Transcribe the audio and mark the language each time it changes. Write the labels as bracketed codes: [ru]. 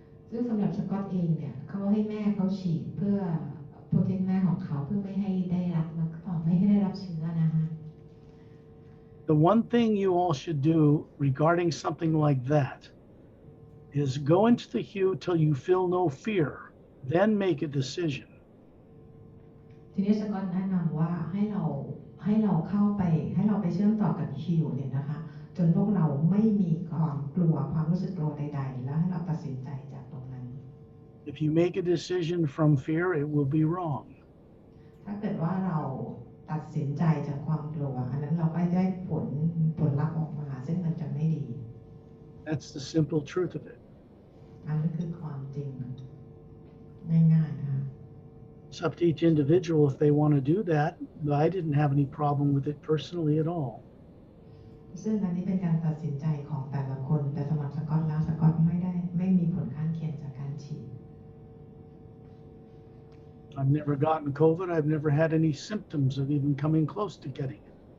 [th] ซึ่งสำหรับสกอตเองเนี่ยเขาให้แม่เขาฉีดเพื่อโปรเทคแม่ของเขาเพื่อไม่ให้ได้รับเชื้อนะคะ [en] The one thing you all should do regarding something like that is go into the hue till you feel no fear, then make a decision. [th] ทีนี้สกอตแนะนำว่าให้เราเข้าไปให้เราไปเชื่อมต่อกับฮิวเนี่ยนะคะจนพวกเราไม่มีความกลัวความรู้สึกกลัวใดๆแล้วให้เราตัดสินใจจากตรงนั้น [en] If you make a decision from fear, it will be wrong. [th] ถ้าเกิดว่าเราตัดสินใจจากความกลัวอันนั้นเราก็ได้ผลลัพธ์ออกมาซึ่งมันจะไม่ดี [en] That's the simple truth of it. [th] อันนั้นคือความจริงง่ายๆนะคะ [en] It's up to each individual if they want to do that, but I didn't have any problem with it personally at all. [th] ซึ่งอันนี้เป็นการตัดสินใจของแต่ละคนแต่สำหรับสกอตแล้วสกอตไม่มีผลข้างเคียงจากการฉีด [en] I've never gotten COVID. I've never had any symptoms of even coming close to getting it.